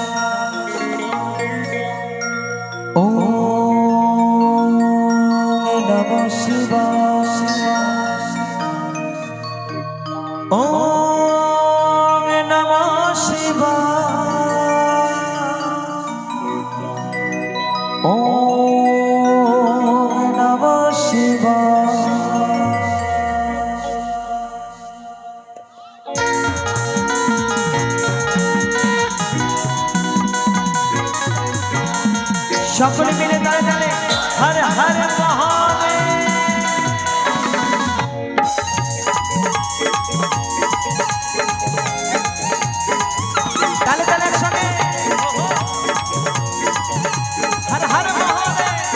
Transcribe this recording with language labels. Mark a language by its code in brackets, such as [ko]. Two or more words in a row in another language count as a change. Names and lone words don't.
[sa] ओम नमः शिवाय। ओम नमः शिवाय। ओम नमः शिवाय। [bn] সকলে মিলে তালে তালে হর হর মহাদেব। তালে তালে একসঙ্গে হর হর মহাদেব।